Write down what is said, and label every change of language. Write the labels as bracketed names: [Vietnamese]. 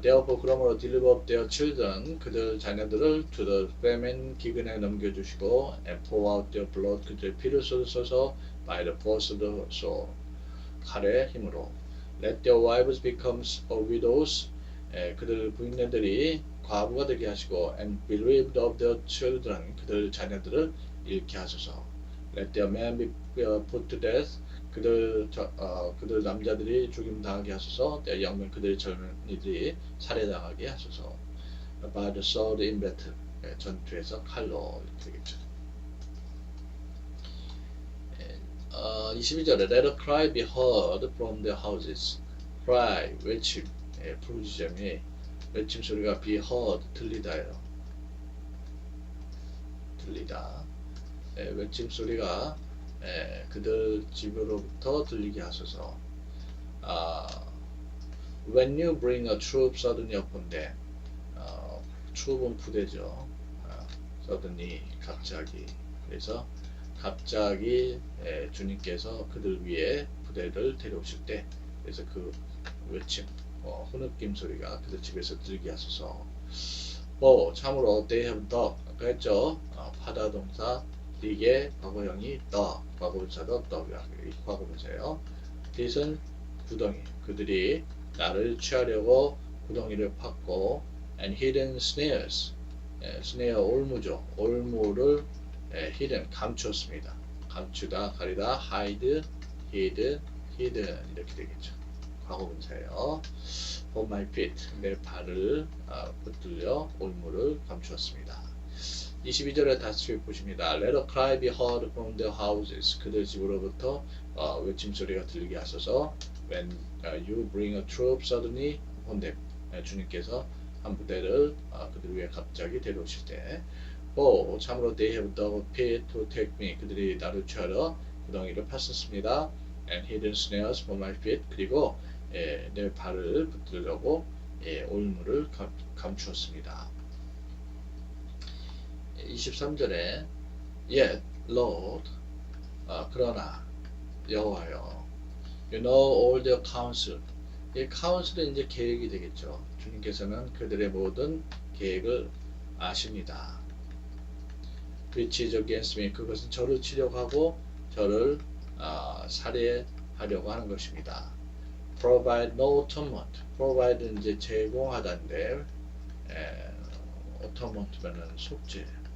[English] Therefore [Korean] 그러므로 [English] deliver up their children. [Korean] 그들 자녀들을 [English] to the famine, [Korean] 기근에 넘겨주시고 [English] and pour out their blood. [Korean] 그들의 피를 쏟으소서 [English] by the force of the sword. [Korean] 칼의 힘으로. [English] Let their wives become widows. [Korean] 그들 부인네들이 과부가 되게 하시고 [English] and bereaved of their children. [Korean] 그들 자녀들을 잃게 하소서. [English] Let their men be put to death. [Korean] 그들 남자들이 죽임당하게 하소서. [English] their young men. [Korean] 그들의 젊은이들이 살해당하게 하소서. [English] By the sword in battle. [Korean] 전투에서 칼로 이렇게 되겠죠. 22절에 [English] Let a cry be heard from their houses. [Korean] Cry, 외침, 부르짖음이 외침 소리가 [English] be heard, [Korean] 들리다예요. 들리다. 외침 소리가 그들 집으로부터 들리게 하소서. [English] When you bring a troop suddenly upon them. [Korean] troop은 부대죠. suddenly, 갑자기. 그래서 갑자기 주님께서 그들 위에 부대를 데려오실 때, 그래서 그 외침, 흐느낌 소리가 그들 집에서 들게 하소서. 참으로 [English] they have dug, [Korean] 아까 했죠. 파다 동사 dig의 과거형이 dug, 과거분사도 dug이야. 과거분사예요. dig은 구덩이, 그들이 나를 취하려고 구덩이를 팠고 [English] and hidden snares, [Korean] snare 올무죠. 올무를 hidden, 감추었습니다. 감추다, 가리다, hide, hid, hidden 이렇게 되겠죠. 과거분사예요. [English] For my feet, [Korean] 내 발을 붙들려 올무를 감추었습니다. 22절에 다시 보십니다. [English] Let a cry be heard from their houses. [Korean] 그들 집으로부터 외침 소리가 들리게 하소서. [English] When you bring a troop suddenly upon them. [Korean] 주님께서 한 부대를 그들 위해 갑자기 데려오실 때. 참으로 [English] they have dug a pit to take me. [Korean] 그들이 나를 취하러 구덩이를 팠었습니다. [English] And hidden snares for my feet. [Korean] 그리고 내 발을 붙들려고 올무를 감추었습니다. [English] 23절에 Yet, Lord, [Korean] 그러나 여호와여, [English] You know all their counsel. [Korean] 이 counsel은 이제 계획이 되겠죠. 주님께서는 그들의 모든 계획을 아십니다. [English] Which is against me. [Korean] 그것은 저를 치려고 하고 저를 살해하려고 하는 것입니다. [English] Provide no atonement. [Korean] Provide는 이제 제공하다인데 atonement면은 속죄.